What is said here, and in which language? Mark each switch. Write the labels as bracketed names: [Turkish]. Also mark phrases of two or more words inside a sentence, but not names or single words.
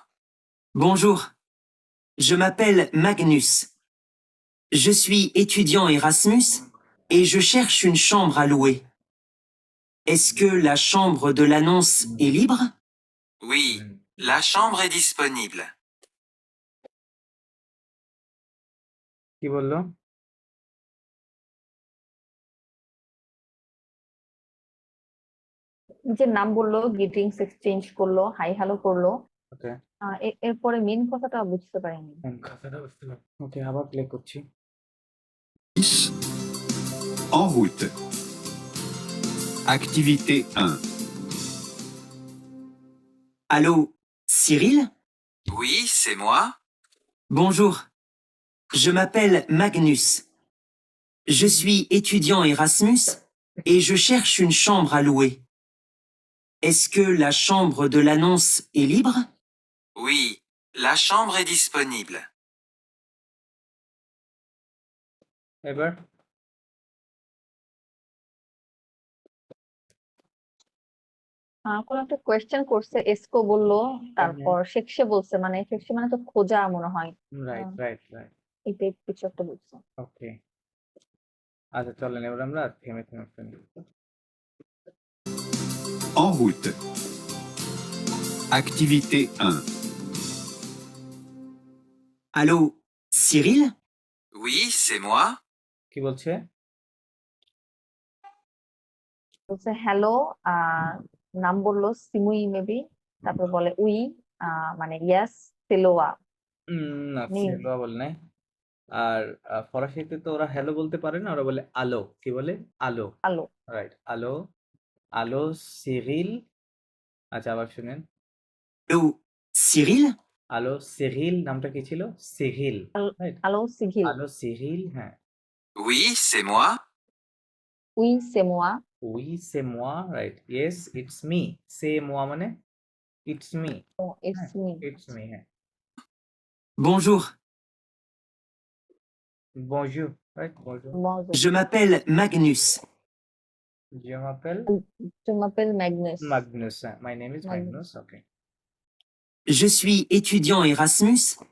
[French] Bonjour. Je m'appelle Magnus. Je suis étudiant Erasmus et je cherche une chambre à louer. Est-ce que la chambre de l'annonce est libre? Oui, la chambre est disponible. [Bangla] কি বললো? যে নাম বললো, [English] greetings exchange [Bangla] করলো, [English] hi hello [Bangla] করলো, ওকে, এরপরে মেন কথাটা বুঝতে পারিনি। কথাটা বুঝতে পারছি। ওকে, আবার প্লে করছি। [French] 6. En route. Activité 1. Allô, Cyril? Oui, c'est moi. Bonjour. Je m'appelle Magnus. Je suis étudiant Erasmus et je cherche une chambre à louer. Est-ce que la chambre de l'annonce est libre? Oui, la chambre est disponible. [Bangla] এবার কোন একটা কোয়েশ্চেন করছে, এসকো বললো, তারপর শেখসে বলছে, মানে শেখসে মানে তো খোঁজা মনে হয়, [English] right right right [Bangla] এই টাইপ কিছু একটা বলছে। ওকে, আচ্ছা চলেন এবার আমরা থেমে থেমে ফেলি। [French] En route. Activité 1. Allô, Cyril? Oui, c'est moi. [Bangla] কি বলছে? বলছে হ্যালো, নাম বললো সিমুই মেবি, তারপর বলে উই, মানে ইয়াস, সেলোয়া। না, সেটা বলে নাই। আর ফরাসিতে তো ওরা হ্যালো বলতে পারে না, ওরা বলে আলো। কি বলে? আলো। আলো। রাইট, আলো। আলো সিরিল। আচ্ছা, আবার শুনেন। [French] Allô, Cyril? [Bangla] আলো সিরিল নামটা কি ছিল? সিরিল। রাইট, [French] আলো সিঘিল। [Bangla] আলো সিরিল। হ্যাঁ, [French] Oui, c'est moi. oui, c'est moi. oui, c'est moi. [English] right, yes it's me. [French] c'est moi [English] মানে it's me. oh it's me. it's me. হ্যাঁ, [French] Bonjour. বনজুর। রাইট, বনজুর। Je m'appelle Magnus. Je m'appelle Je m'appelle Magnus. [English] Magnus. My name is Magnus. Magnus. Okay. [French] Je suis étudiant Erasmus.